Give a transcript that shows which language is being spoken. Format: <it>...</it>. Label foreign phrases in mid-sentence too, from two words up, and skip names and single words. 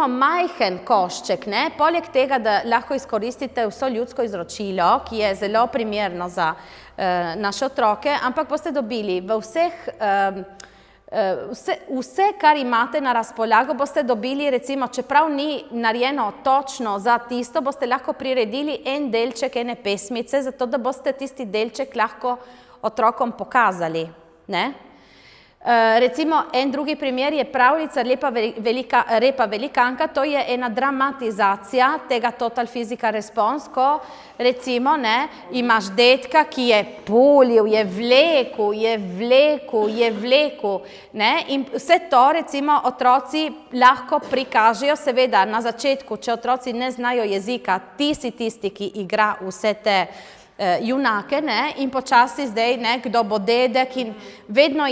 <sl>majhen košček, ne, poleg tega, da lahko izkoristite vso ljudsko izročilo, ki je zelo primerno za naše otroke, ampak boste dobili v vseh vse, kar imate na razpolago, boste dobili, recimo, čeprav ni narejeno točno za tisto, boste lahko priredili en delček ene pesmice, zato da boste tisti delček lahko otrokom pokazali, ne. Recimo, en drugi primer je pravljica Repa velikanka, to je ena dramatizacija tega</sl> <en>total physical response,</en> <sl>ko recimo imaš detka, ki je pulil, je vlekel, in vse to recimo otroci lahko prikažejo, seveda na začetku, če otroci ne znajo jezika, ti si tisti, ki igra vse te junake, in počasi zdaj, kdo bo dedek in vedno</sl>